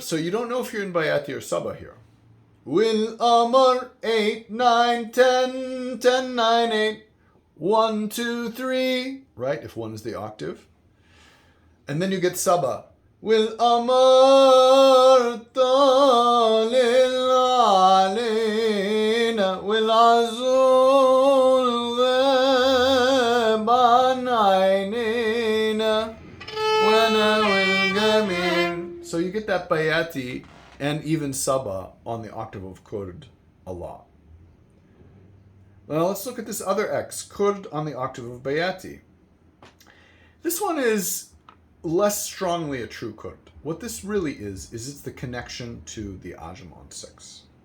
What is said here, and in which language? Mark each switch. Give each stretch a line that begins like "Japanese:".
English: So you don't know if you're in Bayati or Saba here. والقمر 8, 9, 10, 10, 9, 8, 1, 2, 3, right? If 1 is the octave. And then you get Saba.
Arabic: والقمر طالع علينا والعزول غاب عن عينينا وانا والجميل.
English: So you get that Bayati and even Saba on the octave of Kurd a lot. Now let's look at this other X, Kurd on the octave of Bayati. This one is less strongly a true Kurd. What this really is it's the connection to the Ajam on 6.